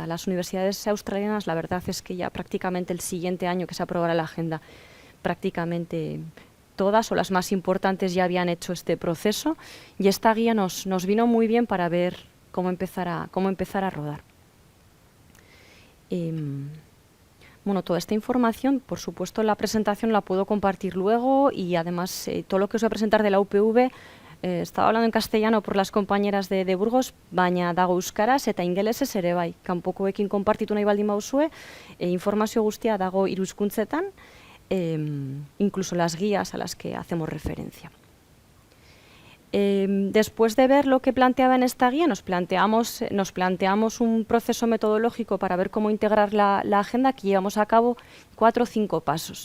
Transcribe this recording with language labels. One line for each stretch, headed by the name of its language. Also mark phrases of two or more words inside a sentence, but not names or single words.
Spanish: Las universidades australianas, la verdad es que ya prácticamente el siguiente año que se aprobará la Agenda, prácticamente todas o las más importantes ya habían hecho este proceso, y esta guía nos vino muy bien para ver cómo empezar a rodar. Bueno, toda esta información, por supuesto, la presentación la puedo compartir luego, y además todo lo que os voy a presentar de la UPV, estaba hablando en castellano por las compañeras de Burgos,
Basque: baina dago euskaraz eta ingelesez ere bai. Kanpokoekin konpartitu nahi baldin bauzue, informazio guztia dago hiru hizkuntzetan,
Spanish: incluso las guías a las que hacemos referencia. Después de ver lo que planteaba en esta guía, nos planteamos un proceso metodológico para ver cómo integrar la agenda, que llevamos a cabo 4 o 5 pasos.